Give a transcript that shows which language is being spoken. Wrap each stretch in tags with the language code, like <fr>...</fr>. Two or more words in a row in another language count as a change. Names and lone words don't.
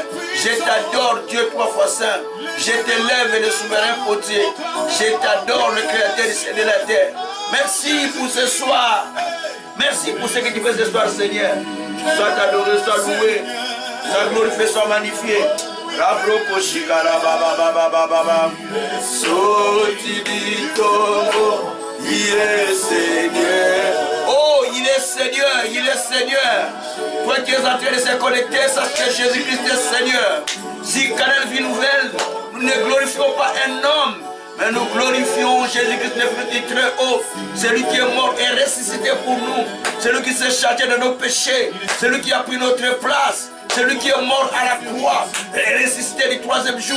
<fr>Je t'adore, Dieu trois fois saint. Je t'élève, le souverain potier. Je t'adore, le créateur du ciel et de la terre. Merci pour ce soir. Merci pour ce que tu fais ce soir, Seigneur. Sois adoré, sois loué, sois glorifié, sois magnifié. Rabroko shikara baba baba baba. Sorti du tombeau, il est Seigneur. Oh, il est Seigneur, il est Seigneur. Toi qui es en train de se connecter, sache que Jésus-Christ est Seigneur. Si Canal Vie Nouvelle, nous ne glorifions pas un homme, mais nous glorifions Jésus-Christ le très haut, celui qui est mort et ressuscité pour nous, celui qui s'est chargé de nos péchés, celui qui a pris notre place, celui qui est mort à la croix et ressuscité du troisième jour.</fr>